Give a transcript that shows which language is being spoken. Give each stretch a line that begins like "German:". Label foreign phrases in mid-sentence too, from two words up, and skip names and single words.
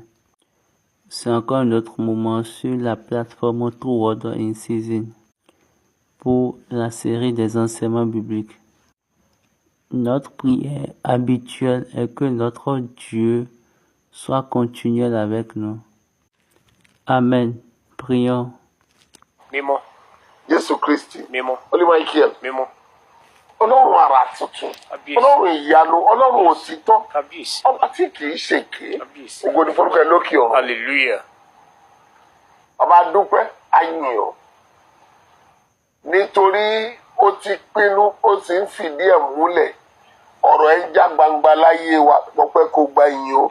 French: C'est encore un autre moment sur la plateforme True Word in Season pour la série des enseignements bibliques. Notre prière habituelle est que notre Dieu soit continuel avec nous. Amen. Prions.
Yoruba: Mímọ́, Jésù Kristi, mímọ́, Olúwa Michael, mímọ́, Ọlọ́run àrà tuntun, kábíyèsí, Ọlọ́run ìyanu, Ọlọ́run òtítọ́, kábíyèsí, ọba tí kì í ṣèké, kábíyèsí. ògo ni forúkọ ẹ lókè ọ̀run. Hallelujah. Ọba dúpẹ́ ayìn ọ́ nítorí ó ti pinnu, ó sì ń fìdí ẹ̀ múlẹ̀, ọ̀rọ̀ ẹ̀ ń já gbangba láyé wa, pọpẹ́ kó gba ìyìn o.